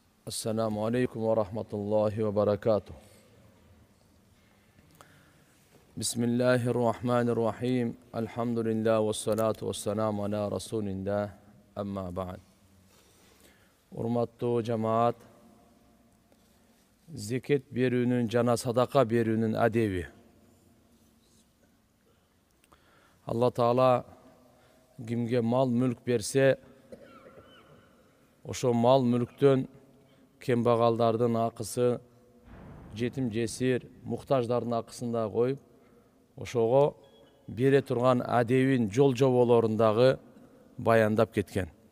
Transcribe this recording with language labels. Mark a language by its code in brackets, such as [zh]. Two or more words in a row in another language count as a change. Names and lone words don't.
[ar] السلام عليكم ورحمة الله وبركاته. بسم الله الرحمن الرحيم. الحمد لله والصلاة والسلام على رسول الله. أما بعد. [ky] Урматтуу жамаат, zeket berүүнүн жана садака берүүнүн адеби. Алла Таала кимге мал мүлк берсе, ошо мал мүлктөн кембагалдардын акысы, жетим жесир, муктаждардын акысын да коюп, ошого бере турган адебин жол жоболорун дагы баяндап кеткен.